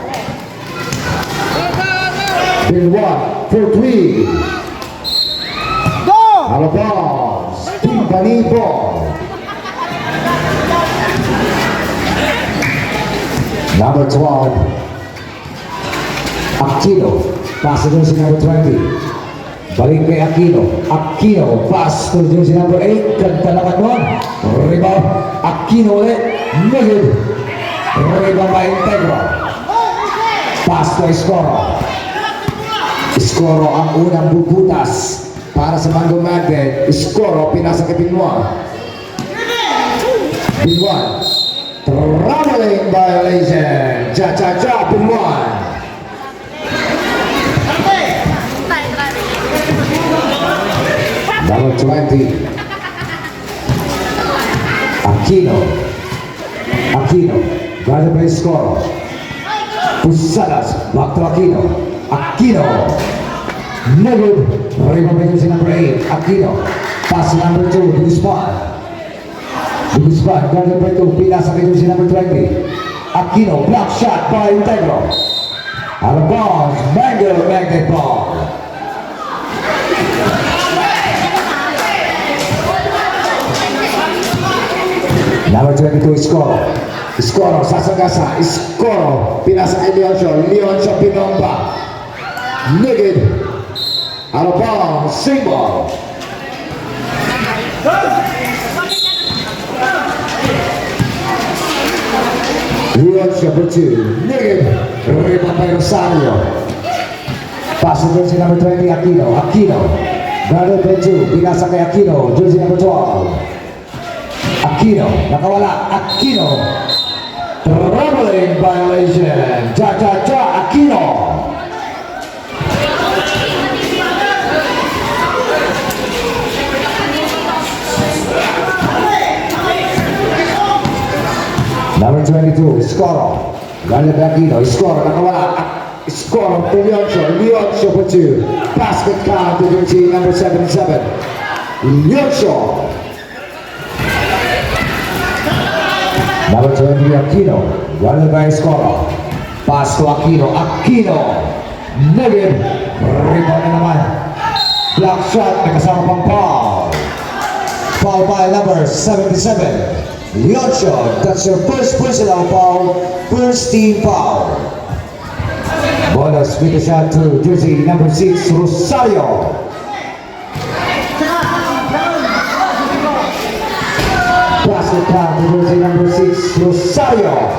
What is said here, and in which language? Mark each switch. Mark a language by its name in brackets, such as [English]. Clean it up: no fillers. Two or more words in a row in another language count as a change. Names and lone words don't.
[English] Bill 1 for 3. Go! Out of bounds. Team Bani ball. Number 12. Aquino. Pass to jersey number 20. [Filipino] Balik kay Aquino. [English] Aquino, pass to jersey number 8. [Filipino] Ganda naman nun. Rebound. Aquino ulit. Negative. [English] Rebound by Integro. Pass to Escoro. [Filipino] Escoro ang unang bubutas para sa Mango Magnet. Escoro, pinasa kay Pinwan. Pinwan. [English] Traveling violation. Cha-cha-cha, Pinwan. Number 20. Aquino. Aquino. Guarded by Escoro. Pusadas. Back to Aquino. Aquino. Negative. Rebound by jersey number 8. Aquino. Pass number 2 to the spot. Guarded by 2. [Filipino] Pinasa kay [English] jersey number 20. [Filipino] Aquino. [English] Block shot by Integro. Out of bounds. Mango Magnet ball. Number 22, Escoro. [Filipino] Escoro, sasagasa. Escoro, pinasa kay Leoncio. Leoncio, pinomba. [English] Negative. Out of bounds. Same ball. Leoncio for 2. Negative. Rebound by Rosario. Pass to jersey number 20, Aquino. Aquino. Guarded by 2. [Filipino] Pinasa kay [English] Aquino. Jersey number 12. [Filipino] Aquino, nakawala, Aquino. [English] Traveling violation. Cha-cha-cha, Aquino. Number 22, Escoro. Guarded by Aquino. Escoro, nakawala. Escoro to Leoncio. Leoncio for 2. Basket count to jersey number 77. Leoncio. Number 20, Aquino. Guarded by Escoro. Pass to Aquino. Aquino. Negative. Rebound [Filipino] na naman. [English] Block shot. [Filipino] May kasama pang [English] foul. Foul by number 77. Leoncio. That's your first personal foul. First team foul. Bonus with a shot to jersey number 6, Rosario. Basket count to jersey number 6, Rosario.